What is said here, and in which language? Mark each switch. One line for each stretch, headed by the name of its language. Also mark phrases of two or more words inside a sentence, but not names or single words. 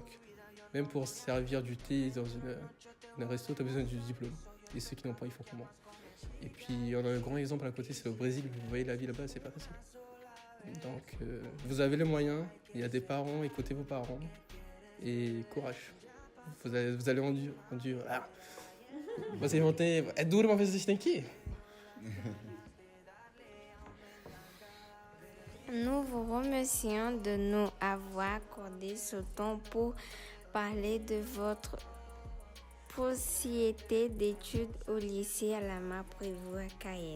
French: Même pour servir du thé dans un resto, tu as besoin du diplôme. Et ceux qui n'ont pas, ils font comme moi. Et puis on a un grand exemple à côté, c'est au Brésil. Vous voyez la vie là-bas, c'est pas facile. Donc vous avez les moyens, il y a des parents, écoutez vos parents. Et courage. Vous allez endurer.
Portuguese: Vocês vão ter. É duro, mas vocês têm que ir.
French: Nous vous remercions de nous avoir accordé ce temps pour parler de votre possibilité d'études au lycée Alama Prévost à Cayenne.